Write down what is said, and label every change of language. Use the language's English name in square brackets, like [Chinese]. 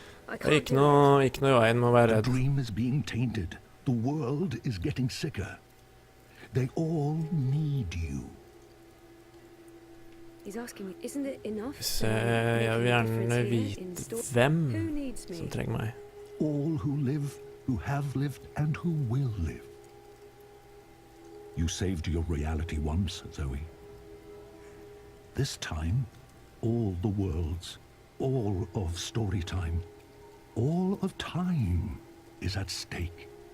[Norwegian] Det er ikke noe i veien med å være redd. [English] The dream is being tainted. The world is getting sicker. They all need you. He's asking me, isn't it enough? [Norwegian] Jeg vil gjerne vite hvem som trenger meg. [English] All who live, who have lived, and who will live. You saved your reality once, Zoe. This time, all the worlds, all of story time, all of time is at stake.